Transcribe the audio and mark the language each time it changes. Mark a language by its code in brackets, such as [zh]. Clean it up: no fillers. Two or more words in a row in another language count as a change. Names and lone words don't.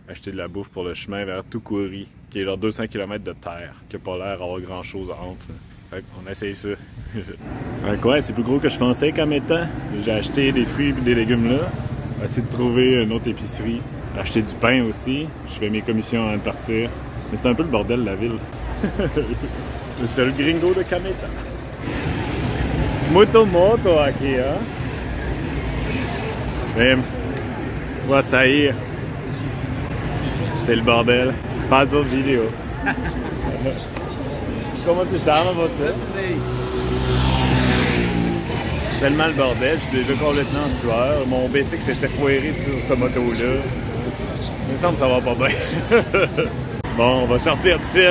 [fr] Acheter de la bouffe pour le chemin vers Tukuri, qui est genre 200 km de terre, qui n'a pas l'air d'avoir grand chose entre. Fait qu'on essaye ça. Fait que ouais, c'est plus gros que je pensais Kameta. J'ai acheté des fruits et des légumes là. Je vais essayer de trouver une autre épicerie. Acheter du pain aussi. Je fais mes commissions avant de partir. Mais c'est un peu le bordel de la ville. Le seul gringo de Kameta. [pt] Moto aqui, [fr] hein? Même. Ouais, ça y est. C'est le bordel. [pt] Faz o vidéo. [fr] Comment tu charmes, você? C'est tellement le bordel, je suis déjà complètement en sueur. Mon bicycle s'était foiré sur cette moto-là. Il me semble que ça va pas bien. Bon, on va sortir de site.